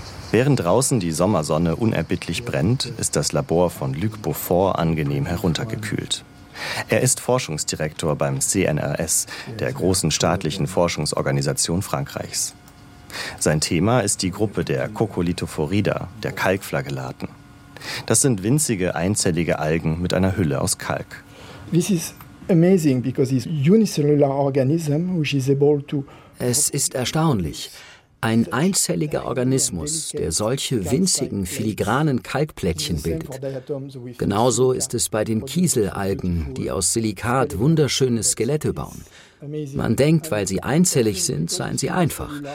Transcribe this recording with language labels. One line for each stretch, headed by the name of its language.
German: Während draußen die Sommersonne unerbittlich brennt, ist das Labor von Luc Beaufort angenehm heruntergekühlt. Er ist Forschungsdirektor beim CNRS, der großen staatlichen Forschungsorganisation Frankreichs. Sein Thema ist die Gruppe der Coccolithophorida, der Kalkflagellaten. Das sind winzige, einzellige Algen mit einer Hülle aus Kalk.
English: This is amazing because it's a unicellular organism which is able to.
German: Es ist erstaunlich. Ein einzelliger Organismus, der solche winzigen, filigranen Kalkplättchen bildet. Genauso ist es bei den Kieselalgen, die aus Silikat wunderschöne Skelette bauen. Man denkt, weil sie einzellig sind, seien sie einfach.